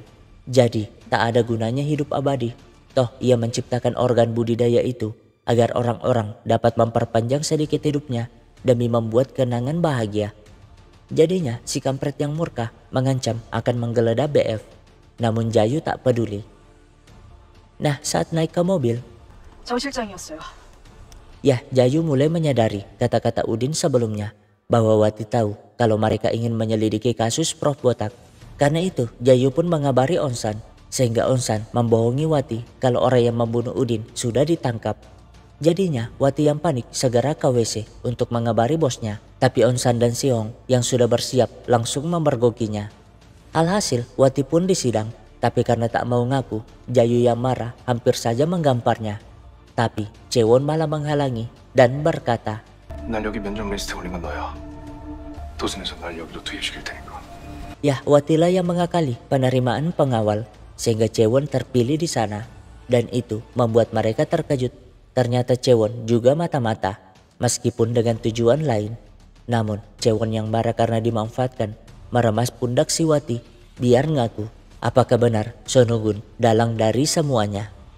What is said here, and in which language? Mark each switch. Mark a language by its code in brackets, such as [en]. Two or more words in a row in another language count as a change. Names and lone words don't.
[id] Jadi tak ada gunanya hidup abadi. Toh ia menciptakan organ budidaya itu agar orang-orang dapat memperpanjang sedikit hidupnya demi membuat kenangan bahagia. Jadinya si kampret yang murka mengancam akan menggeledah BF. Namun Jayu tak peduli. Nah, saat naik ke mobil, [ko] 정 실장이었어요. [id] ya Jayu mulai menyadari kata-kata Udin sebelumnya bahwa Wati tahu kalau mereka ingin menyelidiki kasus Prof Botak. Karena itu, Jayu pun mengabari Onsan, sehingga Onsan membohongi Wati kalau orang yang membunuh Udin sudah ditangkap. Jadinya, Wati yang panik segera ke WC untuk mengabari bosnya, tapi Onsan dan Siong yang sudah bersiap langsung memergokinya. Alhasil, Wati pun disidang, tapi karena tak mau ngaku, Jayu yang marah hampir saja menggamparnya. Tapi Chewon malah menghalangi dan berkata, [ko] 난 여기 면접 리스트에 올린 건 너야. 도슨에서 날 여기로 투입시킬 테니까. [id] Ya, Watilah yang mengakali penerimaan pengawal sehingga Chewon terpilih di sana. Dan itu membuat mereka terkejut. Ternyata Chewon juga mata-mata, meskipun dengan tujuan lain. Namun Chewon yang marah karena dimanfaatkan meremas pundak si Wati biar ngaku apakah benar Sonugun dalang dari semuanya?